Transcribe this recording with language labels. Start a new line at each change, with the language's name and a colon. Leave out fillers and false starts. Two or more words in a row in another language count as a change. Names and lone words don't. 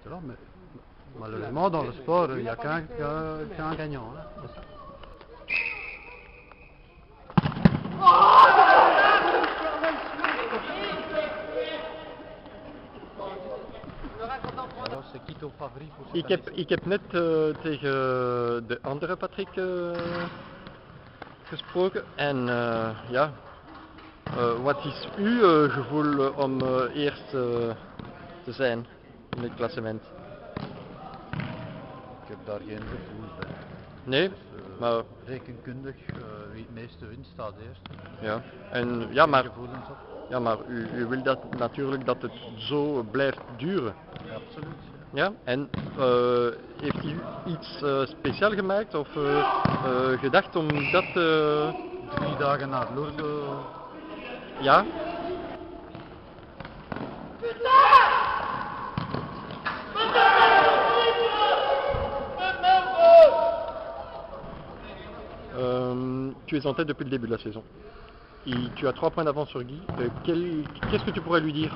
French: Mais malheureusement, dans le sport, il n'y a qu'un gagnant. Hein. Alors, c'est qui ton favori pour cette
Dutch: Ik heb net tegen de andere Patrick gesproken en ja, wat is uw gevoel om eerst te zijn in het klassement? Ik heb daar geen gevoel bij. Nee, maar Rekenkundig, wie het meeste wint, staat eerst. ja, en ja, Geen maar, gevoelens op. ja, maar u wil dat natuurlijk dat het zo blijft duren. Ja, absoluut. Ja, en heeft u iets speciaal gemaakt of gedacht om dat 3 dagen naar Lourdes. ja?
French: Tu es en tête depuis le début de la saison. Tu as 3 points d'avance sur Guy. Qu'est-ce que tu pourrais lui dire?